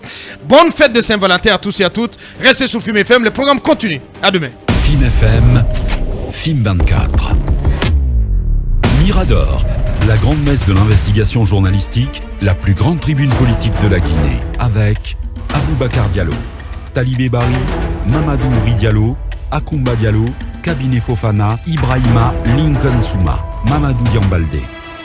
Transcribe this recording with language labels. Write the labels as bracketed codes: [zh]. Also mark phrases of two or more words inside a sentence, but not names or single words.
[fr] Bonne fête de Saint-Valentin à tous et à toutes. Restez sur FIM FM, le programme continue. À demain. FIM FM, FIM 24. Mirador, la grande messe de l'investigation journalistique, la plus grande tribune politique de la Guinée, avec Aboubacar Diallo, Talibé Bari, Mamadou Ouri Diallo, Akoumba Diallo, Cabinet Fofana, Ibrahima Lincoln Souma, Mamadou Diambaldé.